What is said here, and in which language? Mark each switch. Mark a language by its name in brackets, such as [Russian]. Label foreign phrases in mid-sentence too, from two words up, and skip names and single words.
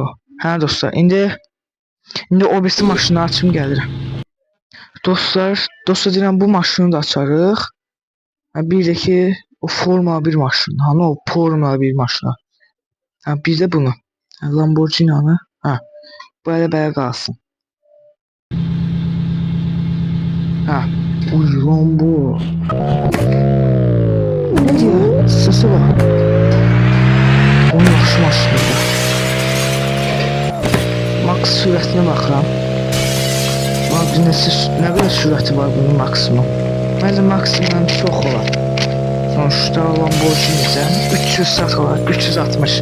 [Azerbaijani] Hə dostlar, indi o birisi maşını açım gəlirəm. Dostlar deyirəm bu maşını da açarıq. Bir də ki o Formula 1 maşını. Hani o Formula 1 maşını. Bir də bunu. Lamborghini. Ha. Belə qalsın. Ha. Uy bu. [Turkish] Ne diyor? Sesi var. [Azerbaijani] Onun yaxşı maşınıdır. Max sürətinə baxıram. [Turkish] Ne kadar sürəti var bunun maksimum? [Azerbaijani] Məncə maksimum çox olar. Sonuçta Lamborghini-dən 300 sat olar, 360.